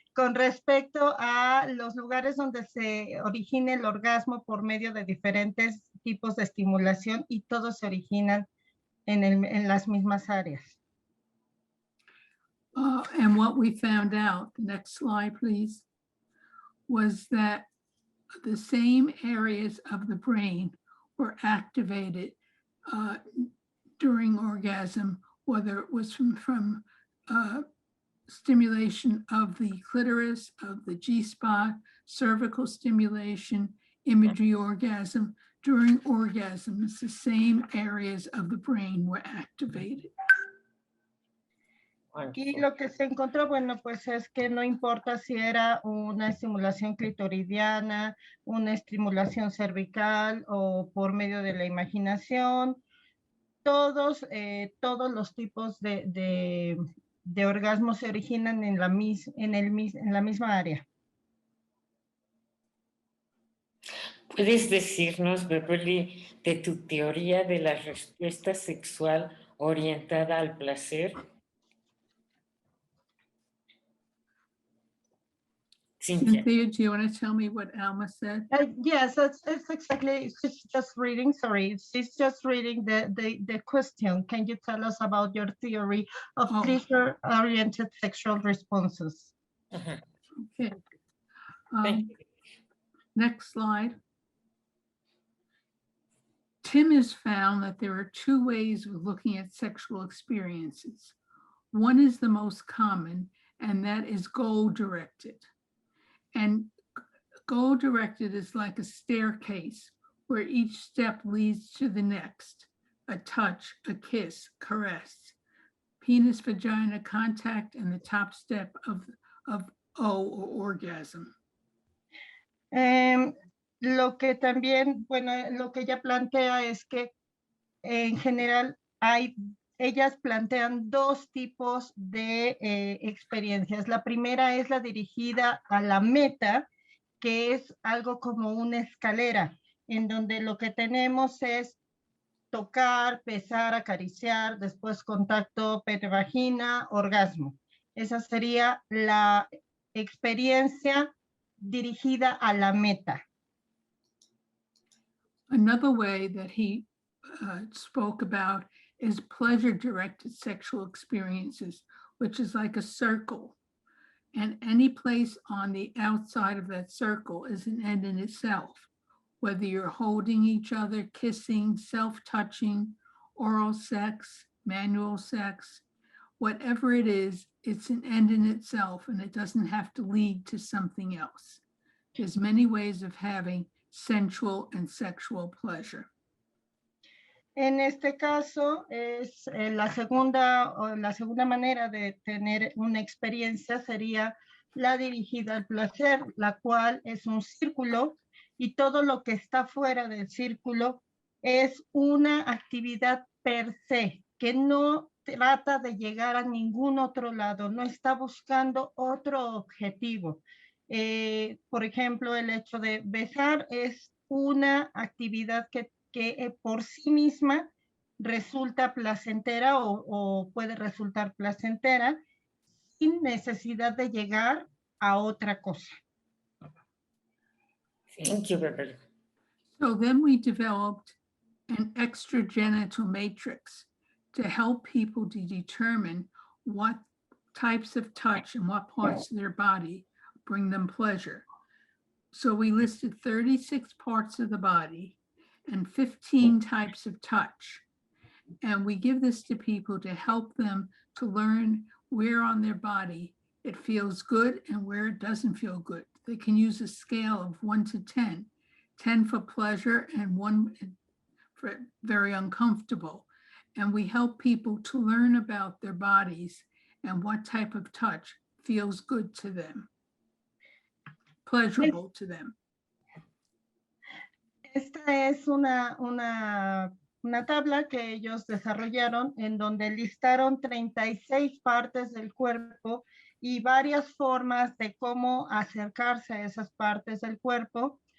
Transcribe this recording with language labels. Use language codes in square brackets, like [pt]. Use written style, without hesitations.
[es] Con respecto a los lugares donde se origina el orgasmo por medio de diferentes tipos de estimulación y todos se originan en las mismas áreas. [en] And what we found out, the next slide, please, was that the same areas of the brain were activated during orgasm, whether it was from stimulation of the clitoris, of the G-spot, cervical stimulation, imagery orgasm. During orgasms, the same areas of the brain were activated. [es] Y lo que se encontró, bueno, pues es que no importa si era una estimulación clitoridiana, una estimulación cervical o por medio de la imaginación, todos los tipos de orgasmos se originan en la misma área. ¿Puedes decirnos, Beverly, de tu teoría de la respuesta sexual orientada al placer? [en] Cynthia, do you want to tell me what Alma said? Yes, it's exactly, she's just reading, sorry, she's just reading the question. Can you tell us about your theory of pleasure-oriented sexual responses? Okay. Thank you. Next slide. Tim has found that there are two ways of looking at sexual experiences. One is the most common, and that is goal-directed. And goal-directed is like a staircase where each step leads to the next, a touch, a kiss, caress, penis-vagina contact, and the top step of O or orgasm. [es] Lo que también, bueno, lo que ella plantea es que en general ellas plantean dos tipos de experiencias. La primera es la dirigida a la meta, que es algo como una escalera, en donde lo que tenemos es tocar, besar, acariciar, después contacto pene-vagina, orgasmo. Esa sería la experiencia dirigida a la meta. [en] Another way that he spoke about is pleasure-directed sexual experiences, which is like a circle. And any place on the outside of that circle is an end in itself, whether you're holding each other, kissing, self-touching, oral sex, manual sex, whatever it is, it's an end in itself, and it doesn't have to lead to something else. There's many ways of having sensual and sexual pleasure. [es] En este caso, es la segunda manera de tener una experiencia sería la dirigida al placer, la cual es un círculo y todo lo que está fuera del círculo es una actividad per se, que no trata de llegar a ningún otro lado, no está buscando otro objetivo. Por ejemplo, el hecho de besar es una actividad que por sí misma resulta placentera o puede resultar placentera sin necesidad de llegar a otra cosa. [en] Thank you, Beverly. So then we developed an extragenital matrix to help people to determine what types of touch and what parts of their body bring them pleasure. So we listed 36 parts of the body and 15 types of touch. And we give this to people to help them to learn where on their body it feels good and where it doesn't feel good. They can use a scale of 1 to 10, 10 for pleasure and 1 for very uncomfortable. And we help people to learn about their bodies and what type of touch feels good to them, pleasurable to them. [es] Esta es una tabla que ellos desarrollaron en donde listaron 36 partes del cuerpo y varias formas de cómo acercarse a esas partes del cuerpo.